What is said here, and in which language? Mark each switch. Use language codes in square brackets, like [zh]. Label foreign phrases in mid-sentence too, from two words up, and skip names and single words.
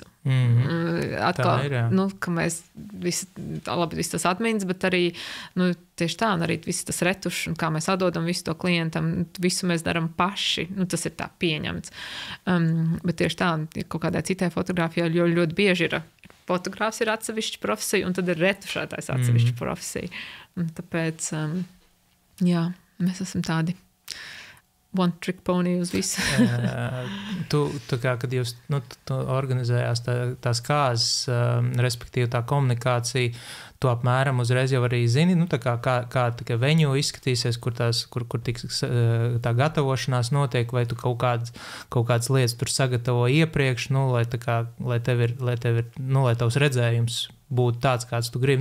[lv] Atkal, ka mēs visi tas atmiņas, bet arī tieši tā, un arī viss tas retušs, un kā mēs atdodam visu to klientam, visu mēs daram paši, tas ir tā pieņemts. Bet tieši tā, kaut kādā citai fotogrāfijā ļoti bieži ir fotogrāfs ir atsevišķa profesija, un tad ir retušētājs atsevišķa profesija. Un tāpēc, jā, mēs esam tādi [en] one trick pony [lv] uz visu. Tu kā, kad jūs tu organizējās tās kāzes, respektīvi tā komunikācija, tu apmēram uzreiz jau arī zini, kā tikai venue izskatīsies, kur tiks tā gatavošanās notiek, vai tu kaut kādas lietas tur sagatavo iepriekš, lai tev ir, lai tavs redzējums būtu tāds, kāds tu gribi.